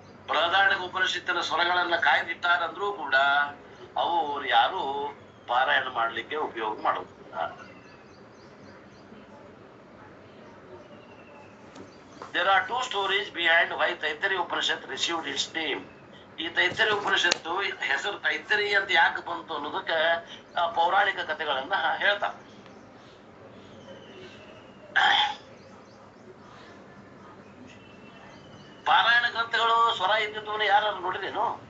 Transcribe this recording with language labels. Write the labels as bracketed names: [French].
[Kannada] ಬೃಹದಾರಣ್ಯಕ ಉಪನಿಷತ್ತಿನ ಸ್ವರಗಳನ್ನ ಕಾಯ್ದಿಟ್ಟಾರಂದ್ರೂ ಕೂಡ ಅವು ಯಾರು ಪಾರಾಯಣ ಮಾಡಲಿಕ್ಕೆ ಉಪಯೋಗ ಮಾಡೋದಿಲ್ಲ. [English] There are 2 stories behind why Taittiriya Upanishad received its name. [Kannada] ಈ ತೈತ್ತರೀಯ ಉಪನಿಷತ್ತು ಹೆಸರು ತೈತ್ತರಿ ಅಂತ ಯಾಕೆ ಬಂತು ಅನ್ನೋದಕ್ಕೆ ಪೌರಾಣಿಕ ಕಥೆಗಳನ್ನ ಹೇಳ್ತಾರೆ. ಪಾರಾಯಣ ಗ್ರಂಥಗಳು ಸ್ವರ ಇದ್ದಿದ್ದವನ್ನ ಯಾರು ನೋಡಿದೇನು?